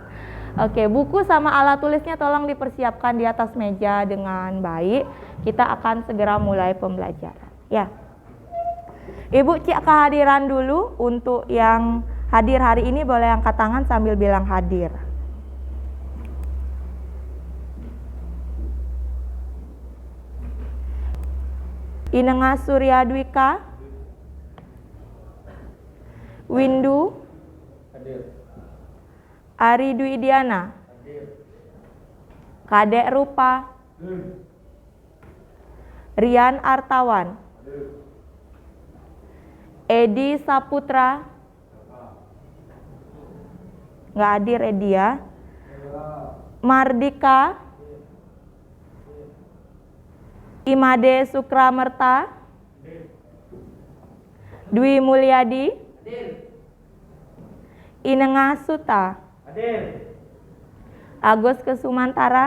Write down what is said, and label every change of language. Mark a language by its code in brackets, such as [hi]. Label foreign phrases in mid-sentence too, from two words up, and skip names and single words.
[id] Oke, buku sama alat tulisnya tolong dipersiapkan di atas meja dengan baik. Kita akan segera mulai pembelajaran. Ya. Ibu cek kehadiran dulu. Untuk yang hadir hari ini boleh angkat tangan sambil bilang hadir. Inenga Surya Dwika, Windu, Hadir. Ari Dwi Diana, Hadir. Kadek Rupa, Rian Artawan, Hadir. Edi Saputra, nggak hadir Edi ya, Mardika, Imade Sukramerta, Dwi Mulyadi, Inengah Suta, Hadir. Agus Kesumantara,